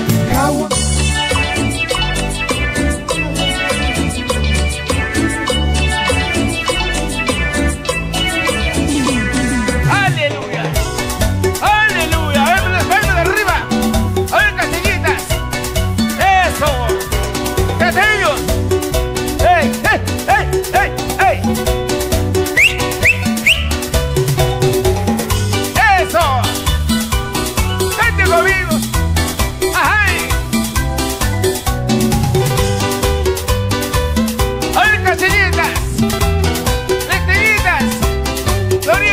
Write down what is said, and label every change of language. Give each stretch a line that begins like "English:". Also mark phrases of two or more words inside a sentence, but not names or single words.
Spanish: Aleluya, aleluya, a ver las palmas de arriba, a ver castellitas, eso, castellos, ¡ey, ey, ey, ey, ey! ¡Eso! ¡Vente conmigo! ¡Ajá! A ver castellitas, castellitas, Gloria.